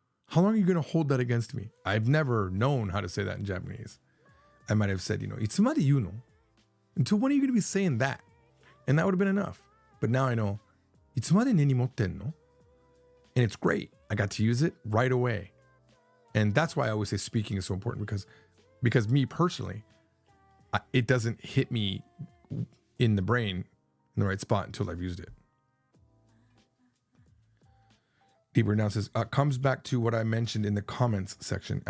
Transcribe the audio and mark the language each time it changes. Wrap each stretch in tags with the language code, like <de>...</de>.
<en>How long are you going to hold that against me? I've never known how to say that in Japanese. I might have said,</en> <ja>いつまで言うの?</ja> <en>Until when are you going to be saying that? And that would have been enough. But now I know,</en> <ja>いつまで根に持ってんの?</ja> <en>And it's great. I got to use it right away. And that's why I always say speaking is so important because me personally, it doesn't hit me in the brain in the right spot until I've used it. Deeper now says, comes back to what I mentioned in the comments section.</en>